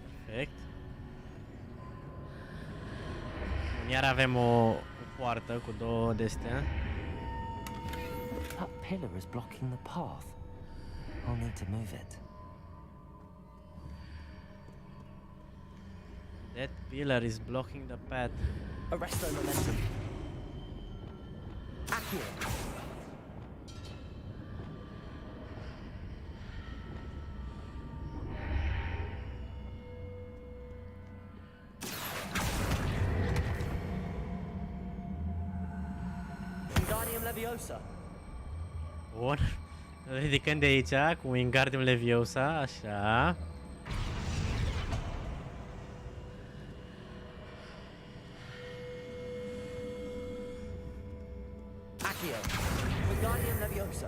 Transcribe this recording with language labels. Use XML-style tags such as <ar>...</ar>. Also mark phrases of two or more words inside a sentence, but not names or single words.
<ro>Perfect. Iar avem o poartă cu două de-astea.</ro> <en>That pillar is blocking the path. I'll need to move it. That pillar is blocking the path.</en> <ro>Arresto momentum. Accio. Wingardium Leviosa. Bun. Ridicăm de aici cu Wingardium Leviosa, așa. Accio. Wingardium Leviosa.</ro>